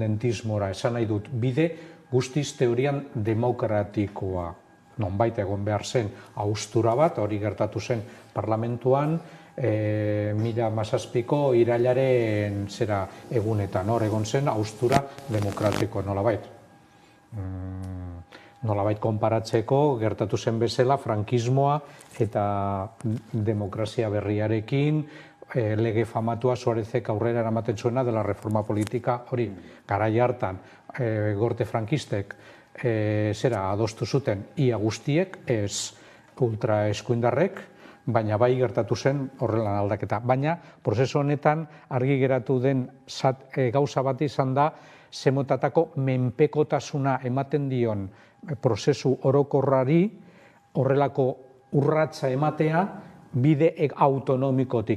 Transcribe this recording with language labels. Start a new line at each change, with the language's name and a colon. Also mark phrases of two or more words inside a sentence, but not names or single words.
Basque: Esan nahi dut, bide guztiz teorian demokratikoa nonbait egon behar zen haustura bat, hori gertatu zen parlamentuan, 2017ko irailaren egunetan, hor egon zen haustura demokratiko nolabait. Nolabait konparatzeko gertatu zen bezala frankismoa eta demokrazia berriarekin, lege famatua Suarezek aurrera eramaten zuena
Spanish: de la reforma politika,
Basque: hori, garai hartan, gorte frankistek adostu zuten ia guztiek, ez ultra eskuindarrek, baina bai gertatu zen horrelan aldaketa. Baina, prozesu honetan argi geratu den gauza bat izan da, zemotatako menpekotasuna ematen dion prozesu orokorrari horrelako urratsa ematea bide autonomikotik.